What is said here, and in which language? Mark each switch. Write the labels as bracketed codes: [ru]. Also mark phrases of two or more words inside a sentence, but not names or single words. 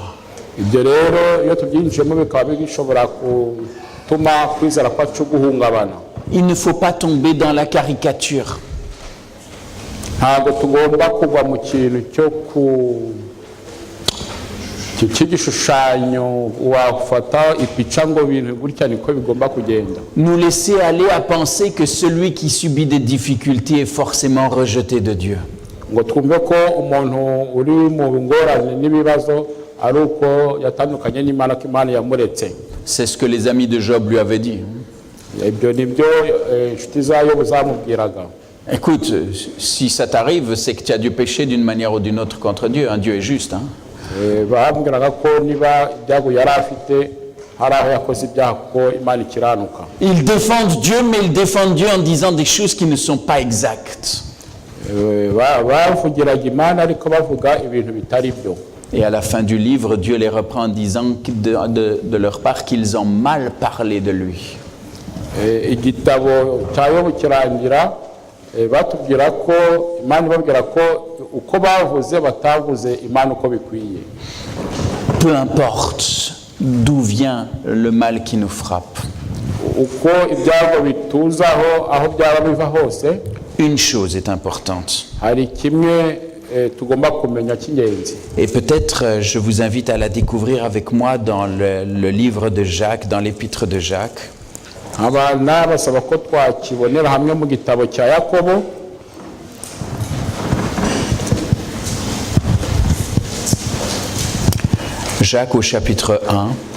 [rw] Ibyo rero iyo tubyinjiyemo bikaba bishobora gutuma kwizera kwacu guhungabana. [fr] Il ne faut pas tomber dans la caricature. [rw] Ntabwo tugomba kugwa mu kintu cyo cy'igishushanyo wafata ipica ngo ibintu gutya niko bigomba kugenda. [fr] Nous laisser aller à penser que celui qui subit des difficultés est forcément rejeté de Dieu. [rw] Ngo twumve ko umuntu uri mu ngorane n'ibibazo ari uko yatandukanye n'Imana, ko Imana yamuretse. [fr] C'est ce que les amis de Job lui avaient dit. [rw] Ibyo nibyo inshuti za Yobu zamubwiraga. [fr] Écoute, si ça t'arrive, c'est que tu as dû pécher d'une manière ou d'une autre contre Dieu. Dieu est juste. [rw] Bambwiraga ko niba ibyago yari afite hari aho yakoze ibyaha ko Imana ikiranuka. [fr] Ils défendent Dieu, mais ils défendent Dieu en disant des choses qui ne sont pas exactes. [rw] Bavugiraga Imana ariko bavuga ibintu bitari byo. [fr] Et à la fin du livre, Dieu les reprend en disant de leur part qu'ils ont mal parlé de lui. [rw] Igitabo cya Yobu kirangira batubwira ko Imana ibabwira ko uko bavuze batavuze Imana uko bikwiye. [fr] Peu importe d'où vient le mal qui nous frappe. [rw] Uko ibyago bituzaho aho byaba biva hose, [fr] une chose est importante. [rw] Hari kimwe tugomba kumenya cy'ingenzi. [fr] Et peut-être je vous invite à la découvrir avec moi dans le livre de Jacques, dans l'épître de Jacques. [rw] Abana basaba ko twakibonera hamwe mu gitabo cya Yakobo. [fr] Jacques au chapitre 1.